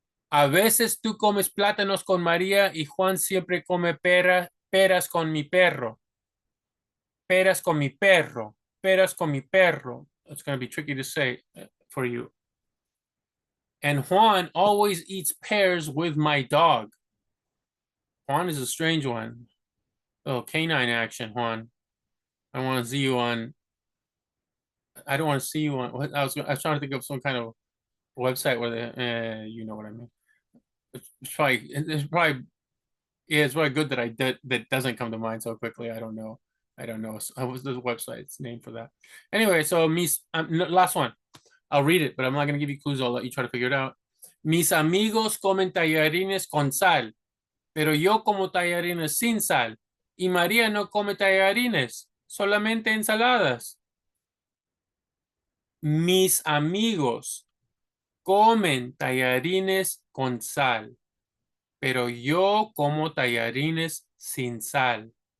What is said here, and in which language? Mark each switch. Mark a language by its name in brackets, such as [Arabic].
[Spanish] A veces tú comes plátanos con María y Juan siempre come peras con mi perro. Peras con mi perro. Peras con mi perro. [English] It's going to be tricky to say for you. And Juan always eats pears with my dog. Juan is a strange one. Oh, canine action, Juan. I want to see you on. I don't want to see you on. I was trying to think of some kind of website where they, you know what I mean. It's probably good that that doesn't come to mind so quickly. I don't know. What was the website's name for that? Anyway, so last one. I'll read it, but I'm not going to give you clues. I'll let you try to figure it out. [Spanish] Mis amigos comen tallarines con sal, pero yo como tallarines sin sal. Y María no come tallarines, solamente ensaladas. Mis amigos comen tallarines con sal, pero yo como tallarines sin sal.